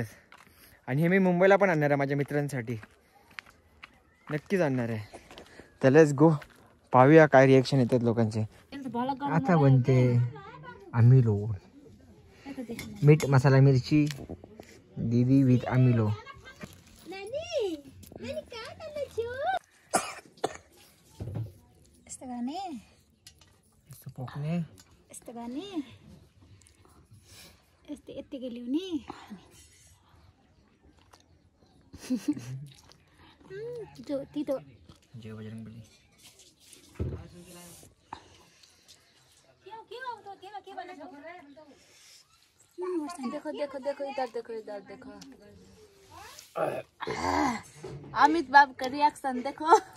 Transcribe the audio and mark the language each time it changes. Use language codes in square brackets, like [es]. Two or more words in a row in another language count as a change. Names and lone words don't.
[mr] आणि हे मी मुंबईला पण आणणार आहे माझ्या मित्रांसाठी. नक्कीच आणणार आहे. तर [en] Let's go [mr] पाहूया काय रिॲक्शन येतात लोकांचे. [ne] आता बनते आमिलो मीठ मसाला मिरची दीदी विथ आमिलो. पोकने यस्तो गर्ने यस्तो यत्तिकै ल्याउने तितो [hi] जय बजरंगबली. देखो देखो देखो इधर देखो अमित बाब का रिएक्शन देखो.